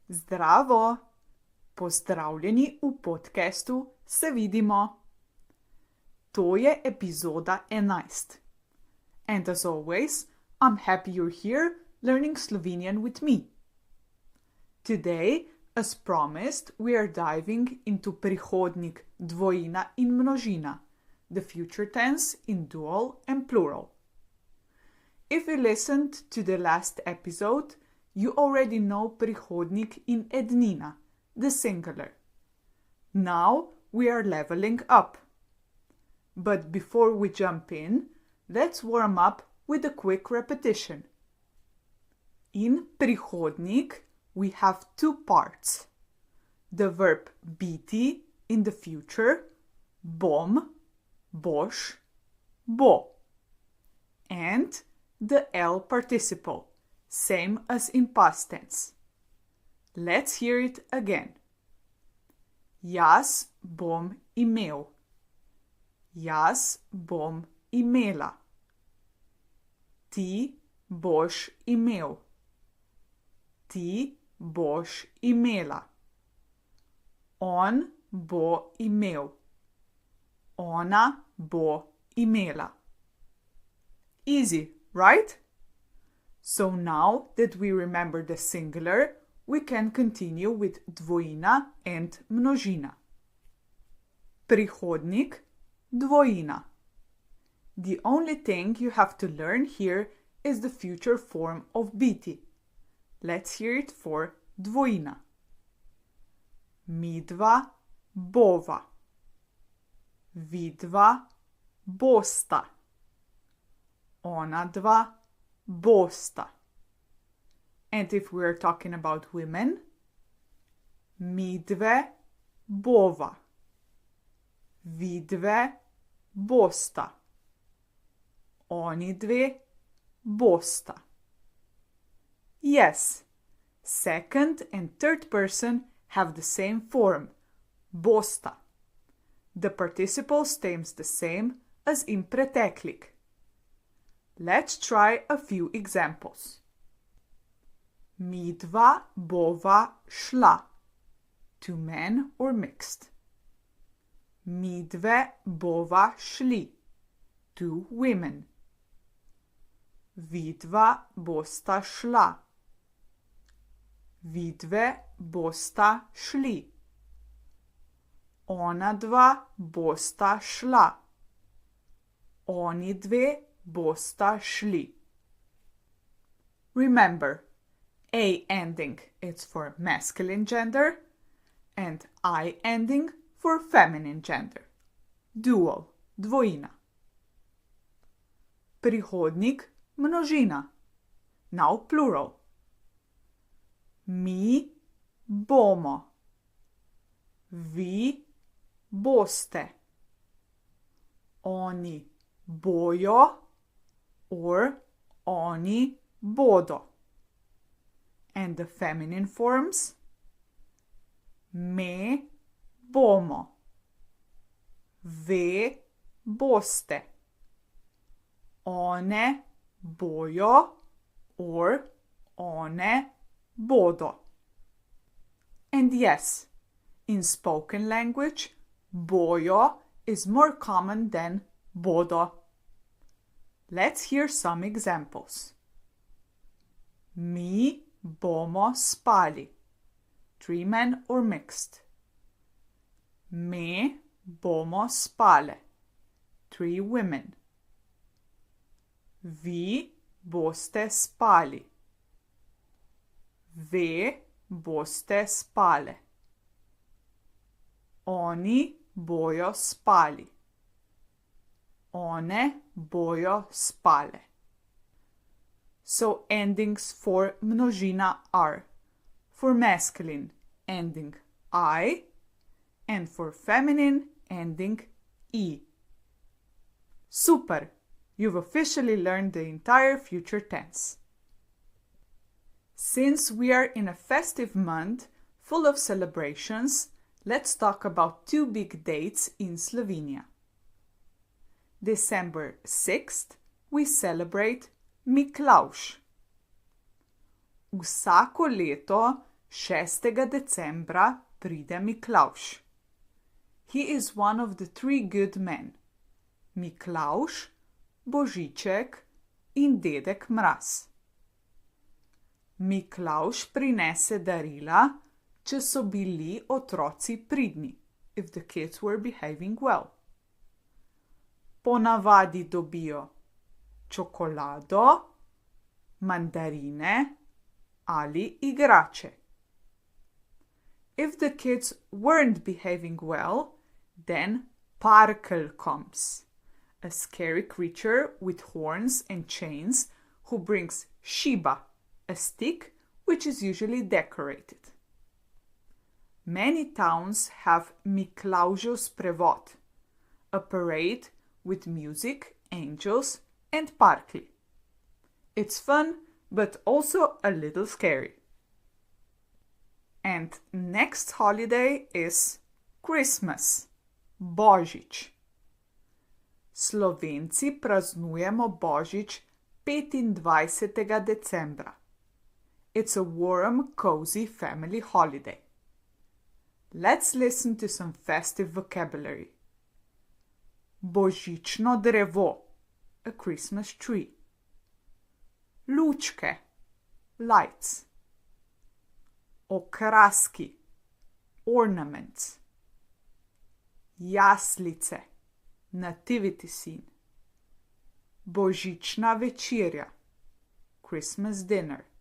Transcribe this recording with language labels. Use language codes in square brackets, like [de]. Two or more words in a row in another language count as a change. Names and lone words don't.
[sl] Zdravo! Pozdravljeni v podkastu Se vidimo. To je epizoda 11. [en] And as always, I'm happy you're here learning Slovenian with me. Today, as promised, we are diving into [sl] prihodnik dvojina in množina, [en] the future tense in dual and plural. If you listened to the last episode, you already know [sl] prihodnik in ednina, [en] the singular. Now we are leveling up. But before we jump in, let's warm up with a quick repetition. In prihodnik, we have two parts. The verb biti in the future, [sl] bom, boš, bo. [en] And the L participle, same as in past tense. Let's hear it again. [sl] Jaz bom imel. Jaz bom imela. Ti boš imel. Ti boš imela. On bo imel. Ona bo imela. [en] Easy, right? So now that we remember the singular, we can continue with dvojina and množina. [sl] Prihodnik, dvojina. [en] The only thing you have to learn here is the future form of biti. Let's hear it for dvojina. [sl] Midva bova. Vidva bosta. Onadva bosta. [en] And if we are talking about women, [sl] midve bova. Vidve bosta. Onidve bosta. [en] Yes, second and third person have the same form, bosta. The participle stays the same as in preteklik. Let's try a few examples. [sl] Midva bova šla. [en] Two men or mixed. [sl] Midve bova šli. [en] Two women. [sl] Vidva bosta šla. Vidve bosta šli. Onadva bosta šla. Oni dve bosta šli. [en] Remember, A ending is for masculine gender and I ending for feminine gender. Dual, [sl] dvojina. Prihodnik, množina. [en] Now plural. [sl] Mi bomo. Vi boste. Oni bojo or oni bodo. [en] And the feminine forms, [sl] me bomo. Ve boste. One bojo or one bodo. [en] And yes, in spoken language, bojo is more common than bodo. Let's hear some examples. [sl] Mi bomo spali. [en] Three men or mixed. [sl] Me bomo spale. [en] Three women. [sl] Vi boste spali. Ve boste spale. Oni bojo spali. One bojo spale. [en] So endings for množina are for masculine ending I and for feminine ending I. Super! You've officially learned the entire future tense. Since we are in a festive month full of celebrations, let's talk about two big dates in Slovenia. December 6th, we celebrate Miklavž. [sl] Vsako leto 6. decembra pride Miklavž. [en] He is one of the three good men. [sl] Miklavž, Božiček in Dedek Mraz. Miklavž prinese darila, če so bili otroci pridni, [en] if the kids were behaving well. [sl] Ponavadi dobijo čokolado, mandarine ali igrače. [en] If the kids weren't behaving well, then Parkel comes, a scary creature with horns and chains who brings šiba, a stick which is usually decorated. Many towns have [sl] Miklavžev sprevod, [en] a parade with music, angels and parkli. It's fun, but also a little scary. And next holiday is Christmas, [sl] Božič. Slovenci praznujemo Božič 25. decembra. [en] It's a warm, cozy family holiday. Let's listen to some festive vocabulary. [sl] Božično drevo, [en] a Christmas tree. [sl] Lučke, lights. Okraski, ornaments. Jaslice, [en] nativity scene. [sl] Božična večerja, [en] Christmas dinner.